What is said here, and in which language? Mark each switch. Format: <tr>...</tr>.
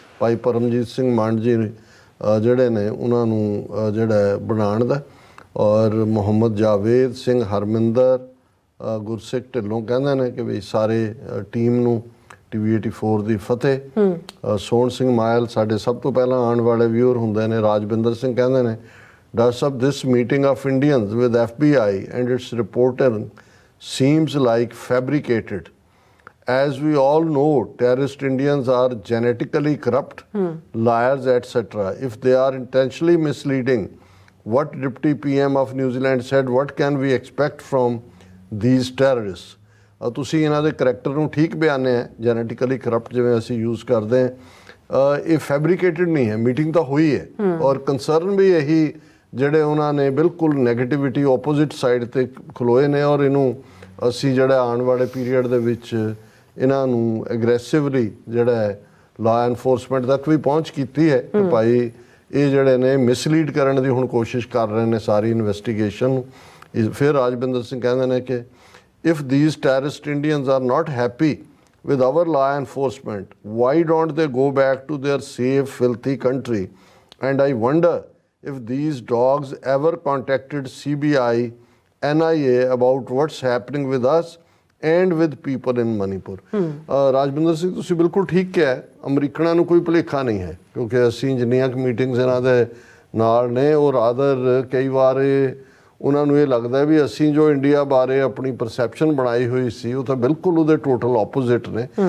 <pa>ਭਾਈ ਪਰਮਜੀਤ ਸਿੰਘ ਮੰਡ ਜੀ ਜਿਹੜੇ ਨੇ ਉਹਨਾਂ ਨੂੰ ਜਿਹੜਾ ਬਣਾਉਣ ਦਾ, ਔਰ ਮੁਹੰਮਦ ਜਾਵੇਦ ਸਿੰਘ, ਹਰਮਿੰਦਰ, ਗੁਰਸਿੱਖ ਢਿੱਲੋਂ ਕਹਿੰਦੇ ਨੇ ਕਿ ਵੀ ਸਾਰੇ ਟੀਮ ਨੂੰ TV 84 ਦੀ ਫਤਿਹ। ਸੋਹਣ ਸਿੰਘ ਮਾਇਲ ਸਾਡੇ ਸਭ ਤੋਂ ਪਹਿਲਾਂ ਆਉਣ ਵਾਲੇ ਵਿਊਅਰ ਹੁੰਦੇ ਨੇ। ਰਾਜਵਿੰਦਰ ਸਿੰਘ ਕਹਿੰਦੇ ਨੇ, doctor Sahib</pa> <en>This meeting of Indians with FBI and its reporting seems like fabricated. As we all know, terrorist Indians are genetically corrupt, liars, etc. If they are intentionally misleading, what Deputy PM of New Zealand said, what can we expect from these terrorists?</en> <pa>ਤੁਸੀਂ ਇਹਨਾਂ ਦੇ character ਨੂੰ ਠੀਕ ਬਿਆਨਿਆ, genetically corrupt ਜਿਵੇਂ ਅਸੀਂ use ਕਰਦੇ ਹਾਂ, ਇਹ ਫੈਬਰੀਕੇਟਡ ਨਹੀਂ ਹੈ, ਮੀਟਿੰਗ ਤਾਂ ਹੋਈ ਹੈ ਔਰ ਕੰਸਰਨ ਵੀ ਇਹੀ ਜਿਹੜੇ ਉਹਨਾਂ ਨੇ ਬਿਲਕੁਲ ਨੈਗੇਟਿਵਿਟੀ ਆਪੋਜ਼ਿਟ ਸਾਈਡ ਤੇ ਖਲੋਏ ਨੇ ਔਰ ਇਹਨੂੰ ਅਸੀਂ ਜਿਹੜਾ ਆਉਣ ਵਾਲੇ ਪੀਰੀਅਡ ਦੇ ਵਿੱਚ ਇਹਨਾਂ ਨੂੰ ਐਗਰੈਸਿਵਲੀ ਜਿਹੜਾ ਹੈ ਲਾ ਐਨਫੋਰਸਮੈਂਟ ਤੱਕ ਵੀ ਪਹੁੰਚ ਕੀਤੀ ਹੈ ਕਿ ਭਾਈ ਇਹ ਜਿਹੜੇ ਨੇ ਮਿਸਲੀਡ ਕਰਨ ਦੀ ਹੁਣ ਕੋਸ਼ਿਸ਼ ਕਰ ਰਹੇ ਨੇ ਸਾਰੀ ਇਨਵੈਸਟੀਗੇਸ਼ਨ। ਫਿਰ ਰਾਜਵਿੰਦਰ ਸਿੰਘ ਕਹਿੰਦੇ ਨੇ ਕਿ</pa> <en>if these terrorist Indians are not happy with our law enforcement, why don't they go back to their safe, filthy country? And I wonder if these dogs ever contacted CBI, NIA about what's happening with us and with people in Manipur.</en> <pa>Rajwinder Singh ਤੁਸੀਂ ਬਿਲਕੁਲ ਠੀਕ ਕਿਹਾ ਹੈ, ਅਮਰੀਕਨਾਂ ਨੂੰ ਕੋਈ ਭੁਲੇਖਾ ਨਹੀਂ ਹੈ ਕਿਉਂਕਿ ਅਸੀਂ ਜਿੰਨੀਆਂ ਕੁ ਮੀਟਿੰਗਸ ਇਹਨਾਂ ਦੇ ਨਾਲ ਨੇ ਔਰ ਆਦਰ ਕਈ ਵਾਰ ਉਹਨਾਂ ਨੂੰ ਇਹ ਲੱਗਦਾ ਵੀ ਅਸੀਂ ਜੋ ਇੰਡੀਆ ਬਾਰੇ ਆਪਣੀ ਪਰਸੈਪਸ਼ਨ ਬਣਾਈ ਹੋਈ ਸੀ ਉਹ ਤਾਂ ਬਿਲਕੁਲ ਉਹਦੇ ਟੋਟਲ ਆਪੋਜ਼ਿਟ ਨੇ।</pa>